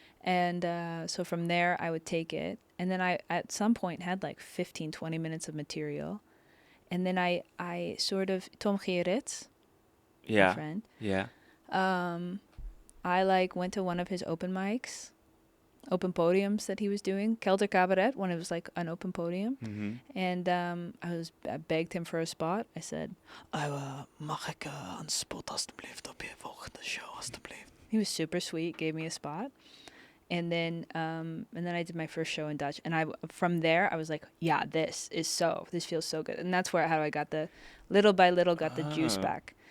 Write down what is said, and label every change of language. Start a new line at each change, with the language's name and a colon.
English: And so from there I would take it, and then I at some point had like 15-20 minutes of material, and then I sort of Tom Gerrits, my friend. Yeah. I like went to one of his open podiums that he was doing, Kelder Cabaret, when it was like an open podium. Mm-hmm. And I begged him for a spot. I said,
Dutch: mag ik een spot alstublieft op je volgende show alstublieft?
English: He was super sweet, gave me a spot. And then I did my first show in Dutch. And from there, I was like, yeah, this feels so good. And that's how I got little by little got the juice back.